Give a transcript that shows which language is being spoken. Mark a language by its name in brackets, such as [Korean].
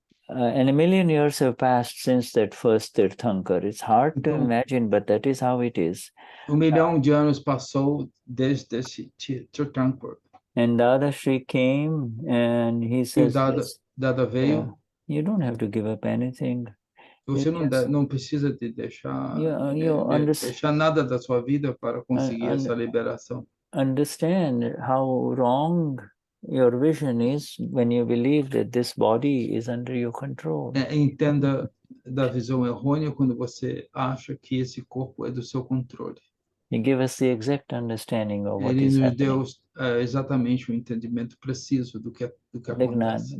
[English] And 1,000,000 years have passed since that first Tirthankar. It's hard to imagine, but that is how it is. [Portuguese] 1,000,000 de anos passou desde esse Tirthankar. [English] And Dadashri came and he says, [Portuguese] Dada veio. [English] You don't have to give up anything. [Portuguese] Você não precisa de deixar nada da sua vida para conseguir essa liberação. [English] Understand how wrong your vision is when you believe that this body is under your control. [Portuguese] Entenda da visão errônea quando você acha que esse corpo é do seu controle. [English] He gave us the exact understanding of what [Portuguese] Ele [English] is [Portuguese] nos [English] happening. [Portuguese] deu exatamente o entendimento preciso do que acontece.